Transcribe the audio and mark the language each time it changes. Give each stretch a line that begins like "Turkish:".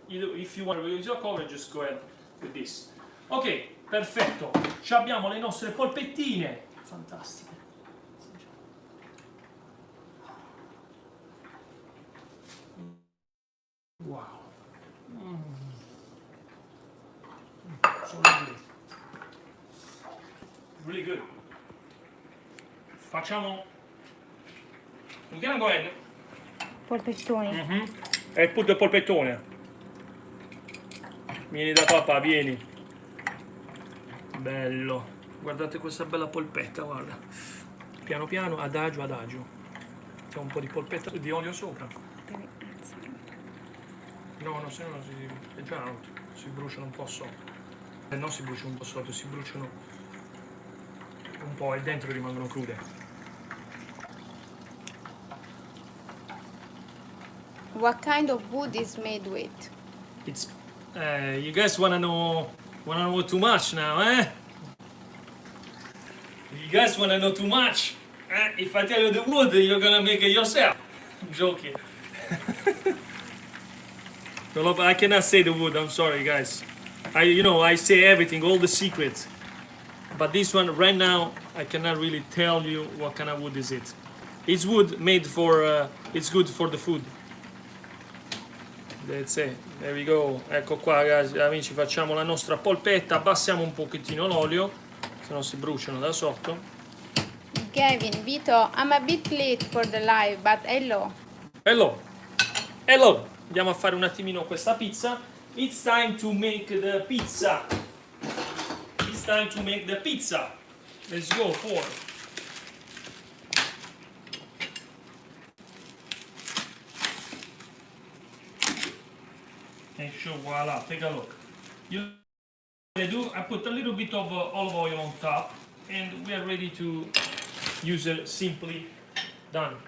English: Either if you want to use a cover, just go ahead with this.
Italian: Ok, perfetto. Ci abbiamo le nostre polpettine. Fantastiche.
English: Wow. So lovely. Really good.
Italian: Facciamo...
English: We're gonna go ahead.
Italian: polpettoni.
English: E put the polpettone.
Italian: Vieni da papà, vieni. Bello. Guardate questa bella polpetta, guarda. Piano piano, adagio, adagio. C'è un po' di polpetta di olio sopra. No, no, se no è già out. Si bruciano un po' sotto. Non si bruciano un po' sotto, si bruciano un po' e dentro rimangono crude.
English: What kind of wood is made with? It's you guys wanna know too much now, eh? You guys wanna know too much? If I tell you the wood, you're gonna make it yourself. I'm joking. No, I cannot say the wood. I'm sorry, guys. I say everything, all the secrets. But this one right now, I cannot really tell you what kind of wood is it. It's wood made for. It's good for the food. That's it. There we go.
Italian: Ecco qua, guys, amici, facciamo la nostra polpetta. Abbassiamo un pochettino l'olio, se no si bruciano da sotto.
English: Gavin, Vito, I'm a bit late for the live, but hello. Hello. Hello.
Italian: Andiamo a fare un attimino questa pizza.
English: It's time to make the pizza. It's time to make the pizza. Let's go for. And sure, voila, take a look. I put a little bit of olive oil on top, and we are ready to use it simply done.